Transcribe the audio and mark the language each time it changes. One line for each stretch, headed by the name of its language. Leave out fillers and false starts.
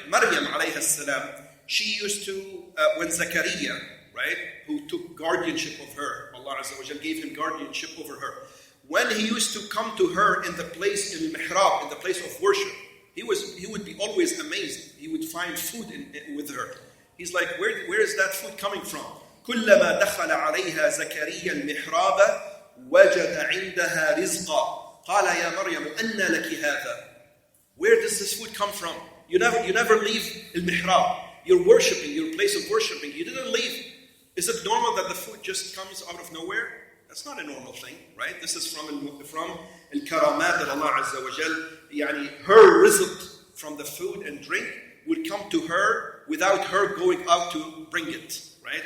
English: Maryam alayhi salam, she used to, when Zakaria, right, who took guardianship of her, Allah Azza wa Jal gave him guardianship over her. When he used to come to her in the place, in al-mihrab, in the place of worship, he would be always amazed. He would find food with her. He's like, where is that food coming from?
Arabic: كلما دخل عليها زكريا المحراب وجد عندها رزقا قال يا مريم أنى لك هذا.
English: Where does this food come from? You never leave al-mihrab. You're worshiping, your place of worshiping. You didn't leave. Is it normal that the food just comes out of nowhere? That's not a normal thing, right? This is from al-karamat that Allah Azza wa Jal, her rizq from the food and drink would come to her without her going out to bring it, right?